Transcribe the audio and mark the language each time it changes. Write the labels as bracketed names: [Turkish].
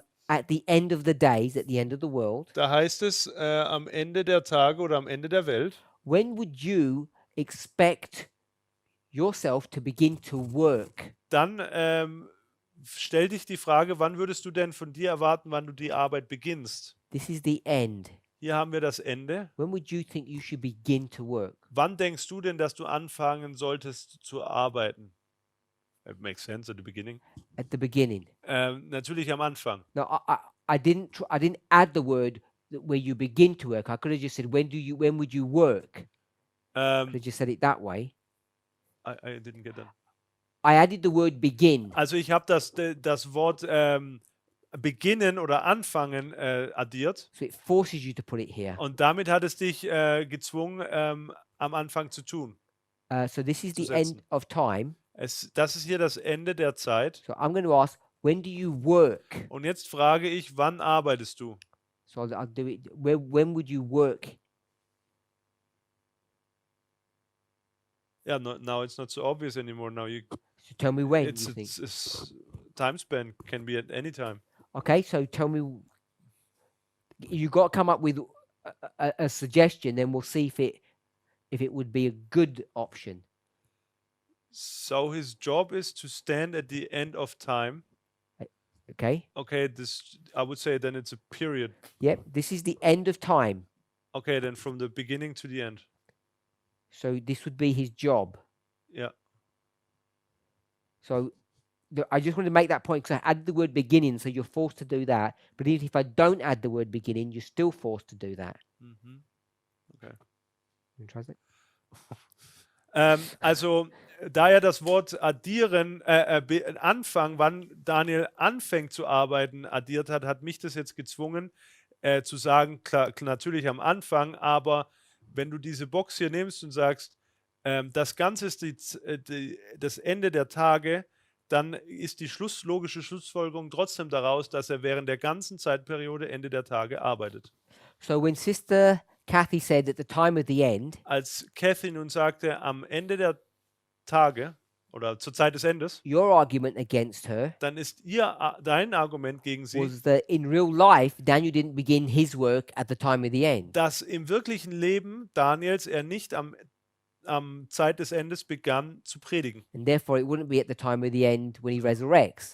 [English] at the end of the days, at the end of the world, [German] Da heißt es am Ende der Tage oder am Ende der Welt. [English] when would you expect yourself to begin to work? [German] Dann stell dich die Frage, wann würdest du denn von dir erwarten, wann du die Arbeit beginnst? [English] This is the end. [German] Hier haben wir das Ende. [English] When would you think you should begin to work? [German] Wann denkst du denn, dass du anfangen solltest zu arbeiten? [English] It makes sense at the beginning. At the beginning. [German] Natürlich am Anfang. [English] No, I didn't add the word where you begin to work. I could have just said when would you work? I could have just said it that way. I didn't get that. I added the word begin. [German] Also ich habe das Wort beginnen oder anfangen addiert [English] So it forces you to put it here. [German] und damit hat es dich gezwungen, am Anfang zu tun. [English] So this is [German] Zu [English] the end [German] setzen. [English] of time. [German] Das ist hier das Ende der Zeit. [English] So I'm going to ask, when do you work? [German] Und jetzt frage ich, wann arbeitest du? [English] So I'll do it. When would you work? Ja, now it's not so obvious anymore. Now So tell me when it's, you think. it's time span can be at any time. Okay, so tell me. You got to come up with a suggestion. Then we'll see if it would be a good option. So his job is to stand at the end of time. Okay. Okay, I would say then it's a period. Yep. This is the end of time. Okay, then from the beginning to the end. So this would be his job. Yeah. So I just want to make that point because I added the word beginning, so you're forced to do that. But even if I don't add the word beginning, you're still forced to do that. Mhm. Okay. You translate? [German] Also, da er das Wort addieren, Anfang, wann Daniel anfängt zu arbeiten, addiert hat, hat mich das jetzt gezwungen, zu sagen, klar, natürlich am Anfang, aber wenn du diese Box hier nimmst und sagst, das Ganze ist das Ende der Tage, dann ist die logische Schlussfolgerung trotzdem daraus, dass er während der ganzen Zeitperiode Ende der Tage arbeitet. [English] So when Sister Kathy said at the time of the end, [German] Als Kathy nun sagte, am Ende der Tage oder zur Zeit des Endes, [English] your argument against her [German] dann ist dein Argument gegen sie, [English] was that in real life, Daniel didn't begin his work at the time of the end. [German] dass im wirklichen Leben Daniels er nicht am Zeit des Endes begann zu predigen. [English] And therefore, it wouldn't be at the time of the end when he resurrects.